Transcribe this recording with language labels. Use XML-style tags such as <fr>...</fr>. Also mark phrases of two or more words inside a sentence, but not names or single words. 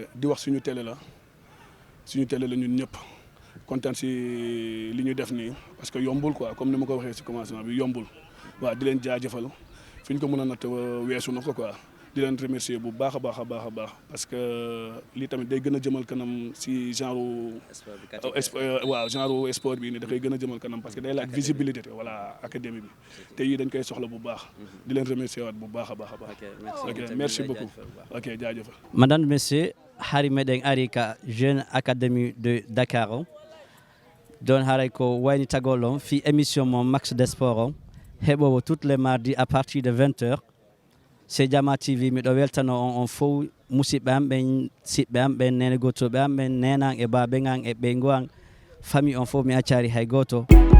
<wo>di wax suñu télé la ñun ñëpp kontaan si li ñu def nii</wo> <fr>parce que</fr> <wo>yombul quoi comme ni ma ko waxee si commencement bi yombul waaw di leen jaajëfal fi ñu ko mën a natt weesu na ko quoi di leen remercier bu baax a baax</wo> <fr>parce que</fr> <wo>lii tamit day gën a jëmal kanam si genre genre sport bi ni dafay gën a jëmal kanam parce que day laaj visibilité voilà académie bi te yii dañ koy soxla bu baax di leen remercier waat bu baax a baax ok</wo> <fr>merci beaucoup</fr> <wo>ok jaajëfal</wo> <ff>madame monsieur hari meɗen ari ka jeune académie de Dakar o don haray ko wayni tagol on fi émission mo Max des Sports o heɓowo</ff> <fr>toutes les mardis à partir de 20h c'est Jama TV</fr> <ff>miɗo weltano on fof musidɓe am ɓen siɓɓe am ɓen nene gotoɓe am ɓen nenan e baɓe an e ɓe go an famille on fof mi accari hay goto</ff>